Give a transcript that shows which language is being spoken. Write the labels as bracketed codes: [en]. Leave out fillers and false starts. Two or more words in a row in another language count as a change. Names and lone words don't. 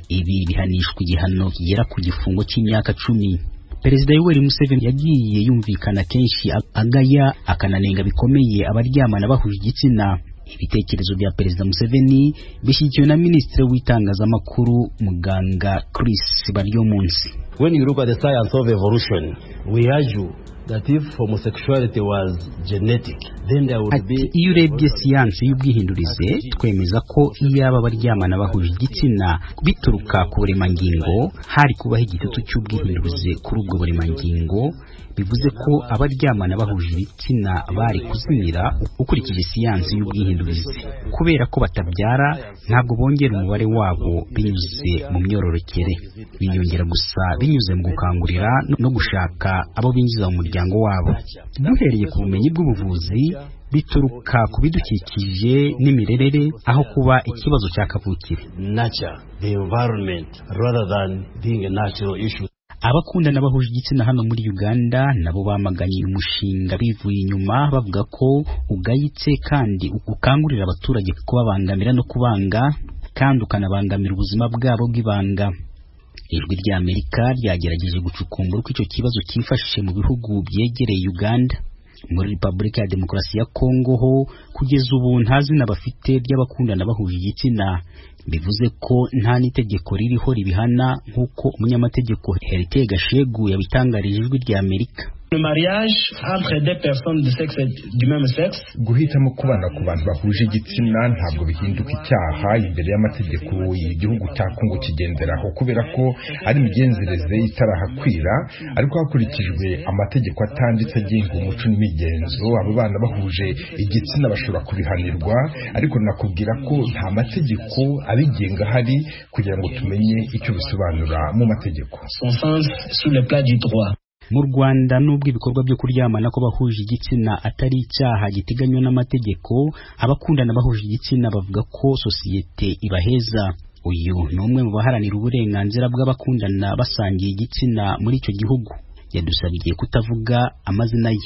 [rw] Ibi bihanishwa igihano kigera ku gifungo cy'imyaka 10. Perezida Yoweri Museveni yagiye yumvikana kenshi agaya akananenga bikomeye abaryamana bahuje igitsina. Ibitekerezo bya Perezida Museveni bishyigikiwe na Minisitiri w'itangazamakuru Muganga Chris Baryomunsi. [en] When you look at the science of evolution, we argue that if homosexuality was genetic, then there would be. [rw] Iyo urebye siyansi y'ubwihindurize twemeza ko iyaba abaryamana bahuje igitsina bituruka ku buremangingo hari kubaho igitutu cy'ubwihindurize kuri ubwo buremangingo. Bivuze ko abaryamana bahuje ibitsina bari kuzimira ukurikije siyansi y'ubwihindurize. Kubera ko batabyara ntabwo bongera umubare wabo binyuze mu myororokere, biyongera gusa binyuze mu gukangurira no gushaka abo binjiza mu muryango wabo. Duhereye ku bumenyi bw'ubuvuzi bituruka ku bidukikije n'imirerere aho kuba ikibazo cya kavukire. [en] Nature, the environment, rather than being a natural issue. [rw] abakundana bahuje igitsina hano muri Uganda nabo bamaganye umushinga bivuye inyuma bavuga ko ugayitse kandi ukangurira abaturage kubabangamira no kubanga kandi ukanabangamira ubuzima bwabo bw'ibanga. Ijwi rya Amerika ryagerageje gucukumbura uko icyo kibazo cyifashe mu bihugu byegereye Uganda. Muri Repubulika ya Demokarasi ya Kongo ho kugeza ubu nta zina bafite ry'abakundana bahuje igitsina, bivuze ko nta n'itegeko ririho ribihana nk'uko umunyamategeko Herité Gashegu yabitangarije ijwi rya Amerika. [fr] Le mariage entre deux personnes de sexe du même sexe, [rw] guhitamo kubana ku bantu bahuje igitsina ntabwo bihinduka icyaha imbere y'amategeko y'igihugu cya Kongo kigenderaho, kubera ko ari imigenzereze itarahakwira, ariko hakurikijwe amategeko atanditse agenga umuco n'imigenzo. Abo bana bahuje igitsina bashobora kubihanirwa, ariko nakubwira ko nta mategeko abigenga hari kugira ngo tumenye icyo bisobanura mu mategeko. [fr] son sens sous le plat du droit. [rw] Mu Rwanda nubwo ibikorwa byo kuryamana ko bahuje igitsina atari icyaha giteganywa n'amategeko, abakundana bahuje igitsina bavuga ko sosiyete ibaheza. Uyu ni umwe mu baharanira uburenganzira bw'abakundana basangiye igitsina muri icyo gihugu. Yadusabiye kutavuga amazina ye.